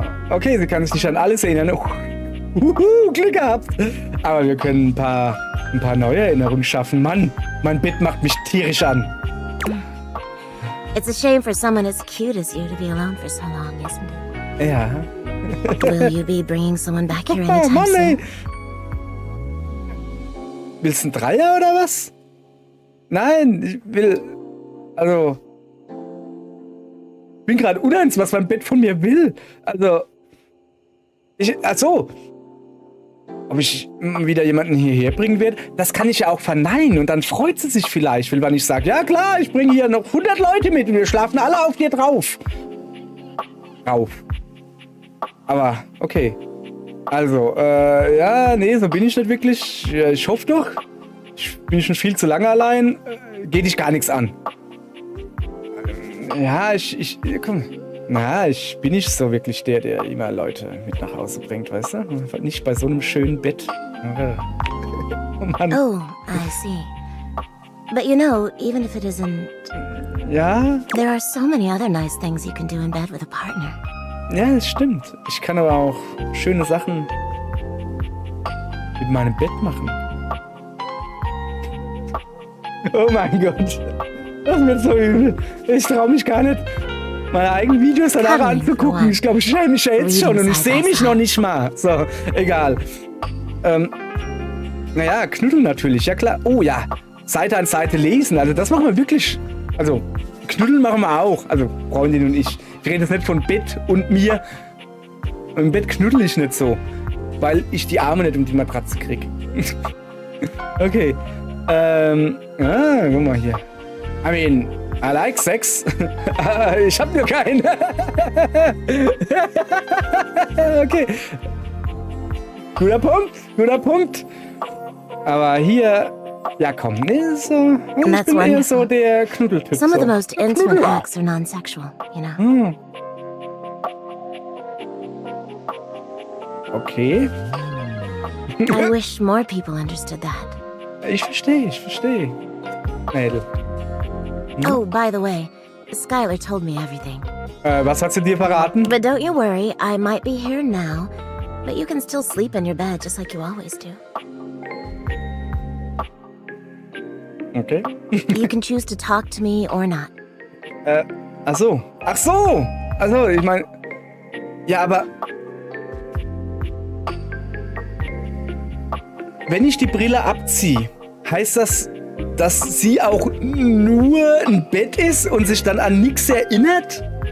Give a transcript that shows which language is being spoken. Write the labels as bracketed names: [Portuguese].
[German] Okay, sie kann sich nicht an alles erinnern. Glück gehabt. Aber wir können ein paar neue Erinnerungen schaffen. Mann, mein Bett macht mich tierisch an. [English] It's a shame for someone as cute as you to be alone for so long, isn't it? [German] Ja. [English] Will you be bringing someone back here anytime [German] Mann, ey. [English] soon? [German] Willst du einen Dreier oder was? Nein, ich will... Also... Ich bin gerade uneins, was mein Bett von mir will. Also... Achso. Ob ich wieder jemanden hierher bringen werde, das kann ich ja auch verneinen. Und dann freut sie sich vielleicht, wenn ich sage, ja klar, ich bringe hier noch 100 Leute mit und wir schlafen alle auf dir drauf. Aber, okay. Also, ja, nee, so bin ich nicht wirklich. Ich hoffe doch. Ich bin schon viel zu lange allein. Geht dich gar nichts an. Ja, komm. Na, ich bin nicht so wirklich der immer Leute mit nach Hause bringt, weißt du? Nicht bei so einem schönen Bett. Oh Mann. [English] Oh, I see. But you know, even if it isn't... [German] Ja? [English] There are so many other nice things you can do in bed with a partner. [German] Ja, das stimmt. Ich kann aber auch schöne Sachen mit meinem Bett machen. Oh mein Gott. Das wird so übel. Ich traue mich gar nicht, meine eigenen Videos danach anzugucken. Ich glaube, ich schäme mich ja jetzt schon und ich sehe mich noch nicht mal. So, egal. Naja, knuddeln natürlich, ja klar. Oh ja, Seite an Seite lesen. Also das machen wir wirklich. Also, knuddeln machen wir auch. Also, Freundin und ich. Ich rede jetzt nicht von Bett und mir. Im Bett knuddel ich nicht so. Weil ich die Arme nicht um die Matratze kriege. Okay. Guck mal hier. [English] I mean, I like sex. [German] Ich hab nur keinen. Okay. Guter Punkt. Aber hier, ja komm, ne, so. Ich bin eher so der Knuddeltyp. [English] Some of the most intimate acts are non-sexual, you know. [German] Okay. [English] I wish more people understood that. [German] Ich verstehe. Mädel. [English] Oh, by the way, Skylar told me everything. [German] Was hat sie dir verraten? [English] But don't you worry, I might be here now, but you can still sleep in your bed just like you always do. [German] Okay. [English] You can choose to talk to me or not. [German] Ach so. Also, ich meine, ja, aber wenn ich die Brille abziehe, heißt das, dass sie auch nur ein Bett ist und sich dann an nichts erinnert?